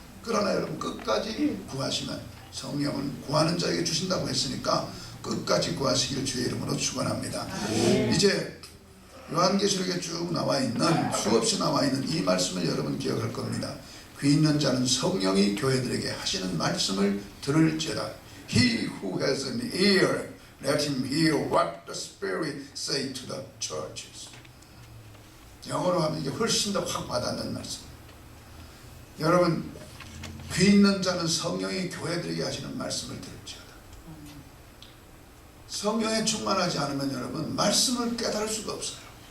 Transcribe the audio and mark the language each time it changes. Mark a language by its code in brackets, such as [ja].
[ko] 그러나 여러분 끝까지 구하시면 성령은 구하는 자에게 주신다고 했으니까 끝까지 구하시기를 주의 이름으로 축원합니다. 이제 요한계시록에 쭉 나와 있는, 수없이 나와 있는 이 말씀을 여러분 기억할 겁니다. 귀 있는 자는 성령이 교회들에게 하시는 말씀을 들을지어다. [en] He who has an ear, let him hear what the Spirit say to the churches. [ko] 영어로 하면 이게 훨씬 더 확 와닿는 말씀. 여러분, 귀 있는 자는 성령이 교회들에게 하시는 말씀을 들을지어다. 성령에 충만하지 않으면 여러분 말씀을 깨달을 수가 없어요.